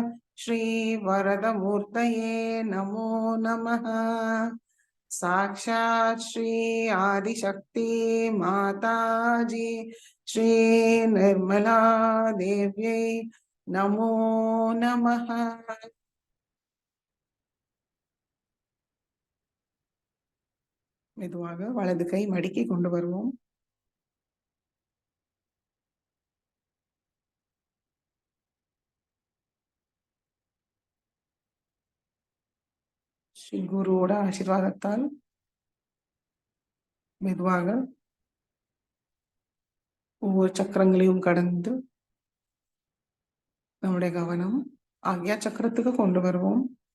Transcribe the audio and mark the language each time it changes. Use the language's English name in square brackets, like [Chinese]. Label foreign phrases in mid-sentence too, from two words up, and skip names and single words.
[Sanskrit] श्रीवरदमूर्तये नमो नमः साक्षात् श्री आदिशक्ति माताजी श्री निर्मला देव्यै नमो नमः [Tamil] மெதுவாக வலது கை மடக்கி கொண்டு வருவோம் ஸ்ரீ குருவோட ஆசீர்வாதத்தால் மெதுவாக ஒவ்வொரு சக்கரங்களையும் கடந்து நம்முடைய கவனம் ஆக்யா சக்கரத்துக்கு கொண்டு வருவோம்